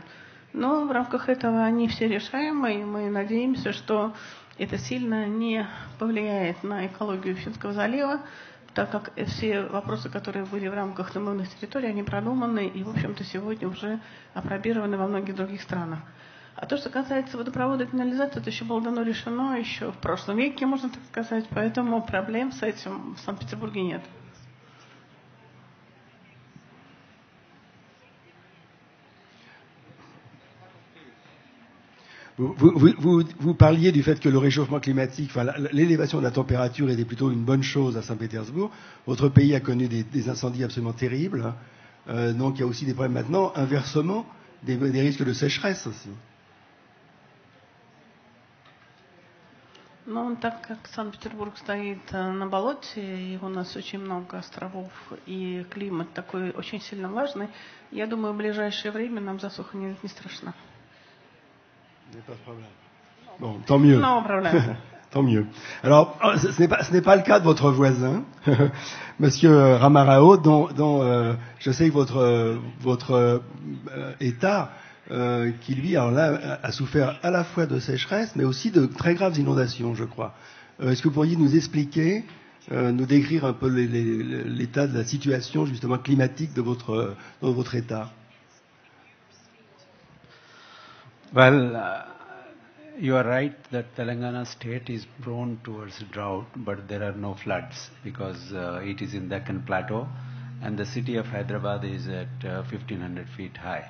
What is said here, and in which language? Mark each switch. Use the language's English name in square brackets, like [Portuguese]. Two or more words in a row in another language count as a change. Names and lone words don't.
[Russian] Но в рамках этого они все решаемы, и мы надеемся, что это сильно не повлияет на экологию Финского залива, так как все вопросы, которые были в рамках намывных территорий, они продуманы и, в общем-то, сегодня уже опробированы во многих других странах. А то, что касается водопровода и канализации, это еще было давно решено, еще в прошлом веке, можно так сказать, поэтому проблем с этим в Санкт-Петербурге нет. [French] Vous parliez du fait que le réchauffement climatique, enfin l'élévation de la température était plutôt une bonne chose à Saint-Pétersbourg. Votre pays a connu des incendies absolument terribles, donc il y a aussi des problèmes maintenant. Inversement, des risques de sécheresse aussi. [Russian] Ну, так как Санкт-Петербург стоит на болоте, и у нас очень много островов, и климат такой очень сильно важный, я думаю, в ближайшее время нам засуха не страшна. [French] Pas de problème. Bon, tant mieux. Non problème. Tant mieux. Alors, ce n'est pas le cas de votre voisin, Monsieur Ramarao, dont je sais que votre État, qui lui, alors là, a souffert à la fois de sécheresse, mais aussi de très graves inondations, je crois. Est-ce que vous pourriez nous expliquer, nous décrire un peu l'état de la situation justement climatique de votre État? [English] Well, you are right that Telangana state is prone towards drought, but there are no floods because it is in Deccan Plateau and the city of Hyderabad is at 1500 feet high.